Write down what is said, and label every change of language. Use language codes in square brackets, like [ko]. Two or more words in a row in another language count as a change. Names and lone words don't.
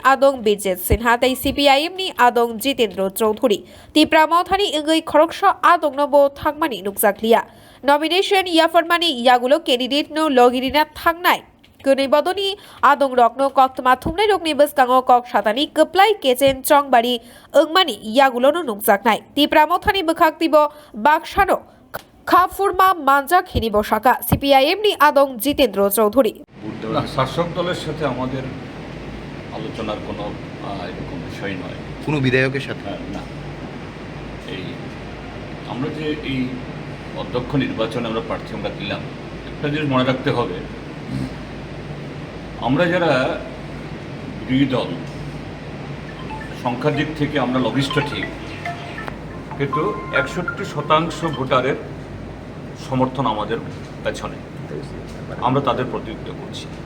[trp] Adong Bijet Sinha tei CPIM ni Adong Jitendra Choudhury Tipramo thani Ingai Khoroksha Adong no bo thangmani nukjaklia nomination Yaphar mani yagulo candidate no logirina thangnai Kunai Bodoni Adong Rokno Koktma Thumnai Rokni Buskango Kok Shatani Kuplai Kechen Chongmari Ungmani yagulo no nukjaknai Tipramo thani bukhaktibo Bakshano Khafurma Manja Khini Boshaka CPIM ni Adong Jitendra Choudhury [bn] শাসক দলের সাথে আমাদের আলোচনার কোনো এরকম বিষয় নয় কোনো বিধায়কের সাথে না এই আমরা যে এই অধ্যক্ষ নির্বাচনে আমরা প্রার্থী আমরা দিলাম একটা জিনিস মনে রাখতে হবে আমরা যারা বিরোধী দল সংখ্যার দিক থেকে আমরা লবিস্ট ঠিক কিন্তু 61% ভোটারের সমর্থন আমাদের পেছনে আমরা তাদের প্রতিনিধিত্ব করছি